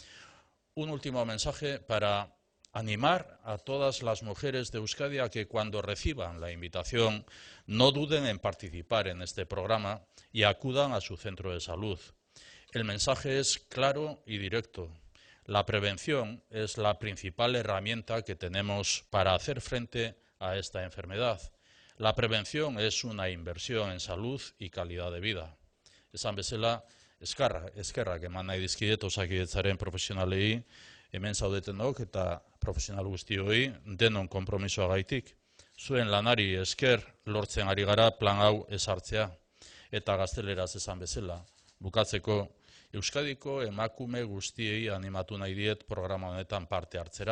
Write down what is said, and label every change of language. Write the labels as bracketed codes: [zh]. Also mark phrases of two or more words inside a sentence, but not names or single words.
[es] Un último mensaje para animar a todas las mujeres de Euskadi a que cuando reciban la invitación no duden en participar en este programa y acudan a su centro de salud. El mensaje es claro y directo. La prevención es la principal herramienta que tenemos para hacer frente a esta enfermedad. La prevención es una inversión en salud y calidad de vida. [eu] Esan bezala, eskerrak eman nahi dizkiet Osakidetzaren profesionalei, hemen zaudetenok eta profesional guztioi denon konpromisoagaitik. Zuen lanari esker lortzen ari gara plan hau ezartzea. Eta gazteleraz esan bezala, bukatzeko Euskadiko emakume guztiei animatu nahi diet programa honetan parte hartzera.